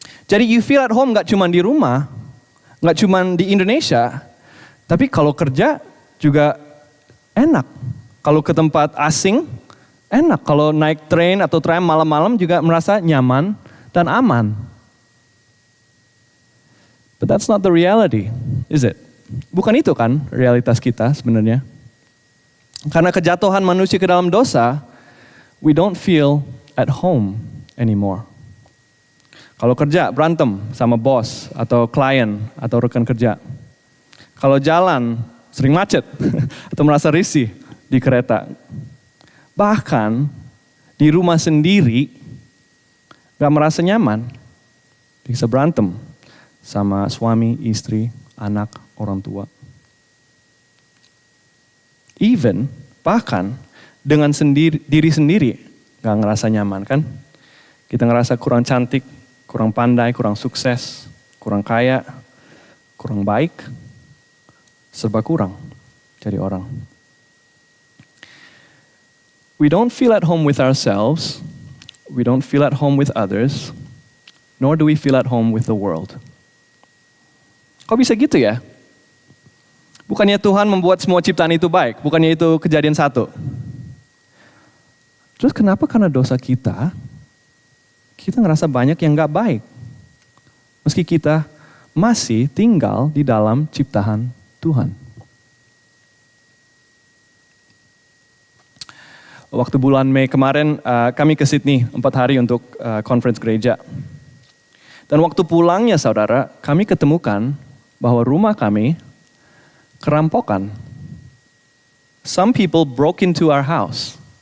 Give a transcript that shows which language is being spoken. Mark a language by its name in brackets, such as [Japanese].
[Indonesian] Jadi [English] you feel at home [Indonesian] gak cuma di rumah, gak cuma di Indonesia, Tapi kalau kerja juga enak. Kalau ke tempat asing, enak. Kalau naik train atau tram malam-malam juga merasa nyaman dan aman. [English] But that's not the reality, is it? [Indonesian] Bukan itu kan realitas kita sebenarnya. Karena kejatuhan manusia ke dalam dosa, [English] we don't feel at home anymore. [Indonesian] Kalau kerja berantem sama bos atau klien atau rekan kerja. Kalau jalan sering macet atau merasa risih di kereta. Bahkan di rumah sendiri gak merasa nyaman. Bisa berantem sama suami, istri, anak, orang tua. Even, bahkan dengan diri sendiri gak ngerasa nyaman kan. Kita ngerasa kurang cantik, kurang pandai, kurang sukses, kurang kaya, kurang baik. Serba kurang jadi orang. [English] We don't feel at home with ourselves, we don't feel at home with others, nor do we feel at home with the world. [Indonesian] Kok bisa gitu ya? Bukannya Tuhan membuat semua ciptaan itu baik, bukannya itu Kejadian 1. Terus kenapa karena dosa kita ngerasa banyak yang gak baik. Meski kita masih tinggal di dalam ciptaan Tuhan. Waktu bulan Mei kemarin kami ke Sydney 4 hari untuk conference gereja. Dan waktu pulangnya saudara, kami ketemukan bahwa rumah kami kerampokan. [English] Some people broke into our house.